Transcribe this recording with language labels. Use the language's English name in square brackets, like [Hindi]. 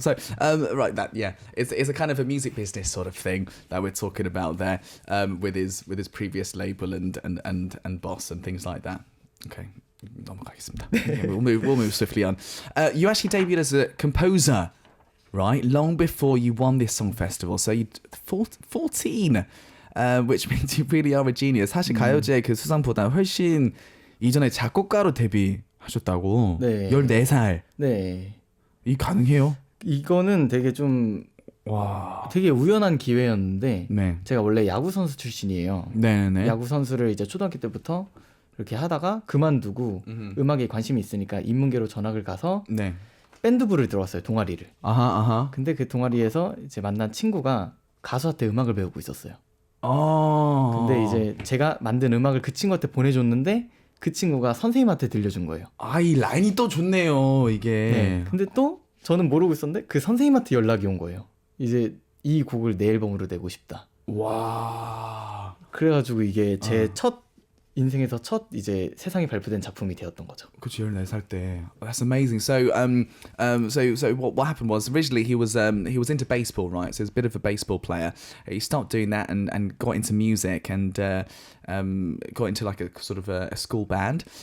[English] So, right, it's a kind of a music business sort of thing that we're talking about there, with his previous label and boss and things like that. Okay, [Korean] 넘어가겠습니다. [English] Okay, we'll move swiftly on. You actually debuted as a composer, right? Long before you won this song festival. So you 14, which means you really are a genius. [Korean] 사실 가요제 그 수상보다 훨씬 이전에 작곡가로 데뷔하셨다고. 네. 14살. 네. 이 가능해요? 이거는 되게 되게 우연한 기회였는데 네. 제가 원래 야구 선수 출신이에요. 네네. 야구 선수를 이제 초등학교 때부터 이렇게 하다가 그만두고 음악에 관심이 있으니까 인문계로 전학을 가서 네. 밴드부를 들어왔어요, 동아리를. 아하. 근데 그 동아리에서 이제 만난 친구가 가수한테 음악을 배우고 있었어요. 근데 이제 제가 만든 음악을 그 친구한테 보내줬는데 그 친구가 선생님한테 들려준 거예요. 이 라인이 또 좋네요, 이게. 네. 근데 또 저는 모르고 있었는데 그 선생님한테 연락이 온 거예요. 이제 이 곡을 내 앨범으로 내고 싶다. 와. 그래가지고 이게 제 인생에서 첫 이제 세상에 발표된 작품이 되었던 거죠. 그치, 14살 때. [English] That's amazing. So what happened was originally he was into baseball, right? So he's a bit of a baseball player. He stopped doing that and got into music and got into like a sort of a school band.